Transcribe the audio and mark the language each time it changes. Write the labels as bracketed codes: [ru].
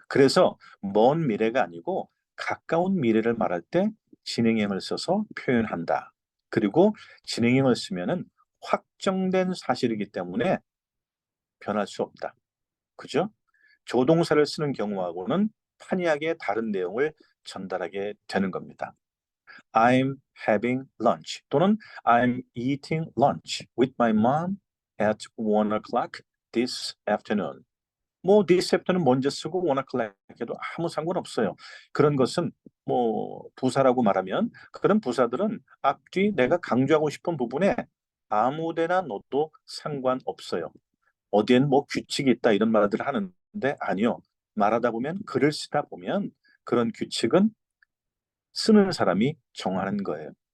[ko] 그래서 먼 미래가 아니고 가까운 미래를 말할 때 진행형을 써서 표현한다. 그리고 진행형을 쓰면은 확정된 사실이기 때문에 변할 수 없다. 그죠? 조동사를 쓰는 경우하고는 판이하게 다른 내용을 전달하게 되는 겁니다. [en] I'm having lunch [ko] 또는 [en] I'm eating lunch with my mom at 1 o'clock this afternoon. [ko] 뭐 [en] this afternoon [ko] 먼저 쓰고 [en] 1 o'clock [ko] 해도 아무 상관없어요. 그런 것은 뭐 부사라고 말하면 그런 부사들은 앞뒤 내가 강조하고 싶은 부분에 아무 데나 넣어도 상관없어요. 어디엔 뭐 규칙이 있다 이런 말들을 하는데 아니요. 말하다 보면 글을 쓰다 보면 그런 규칙은 쓰는 사람이 정하는 거예요.